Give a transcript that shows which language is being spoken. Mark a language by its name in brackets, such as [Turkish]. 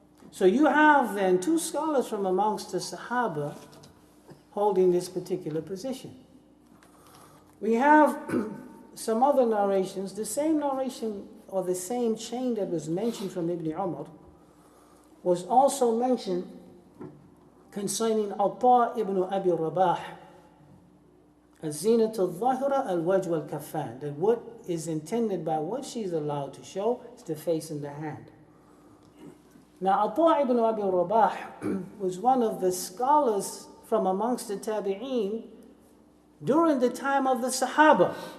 [English] So you have then two scholars from amongst the Sahaba holding this particular position. We have some other narrations, the same narration or the same chain that was mentioned from Ibn Umar was also mentioned concerning Ata ibn Abi Rabah. [Arabic] الزينة الظاهرة الوجه والكفان. [English] That what is intended by what she's allowed to show is the face and the hand. Now Ata ibn Abi Rabah was one of the scholars from amongst the Tabi'een during the time of the Sahaba.